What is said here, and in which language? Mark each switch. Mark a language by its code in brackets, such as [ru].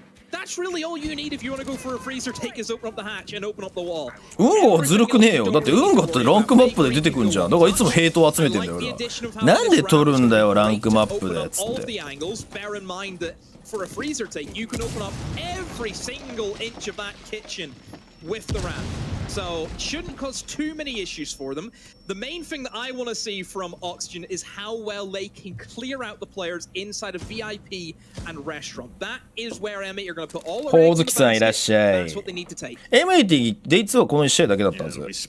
[en] That's really all you need if you want to go for a freezer take is open up the hatch and open up the wall. [ja] 運河はずるくねえよ。だって運河ってランクマップで出てくんじゃん。だからいつもヘイトを集めてんだよ俺は。なんで取るんだよランクマップでっつって。 [en] For a freezer take, you can open up every single inch of that kitchen with the ramp. So shouldn't cause too many issues for them. The main thing that I want to see from Oxygen is how well they can clear out the players inside of VIP and restaurant. That is where M8 are going to put all their eggs in the basket. [ja] いらっしゃい。 [en] That's what they need to take. [ja] M8 Day2 はこの1試合だけだったんですよ。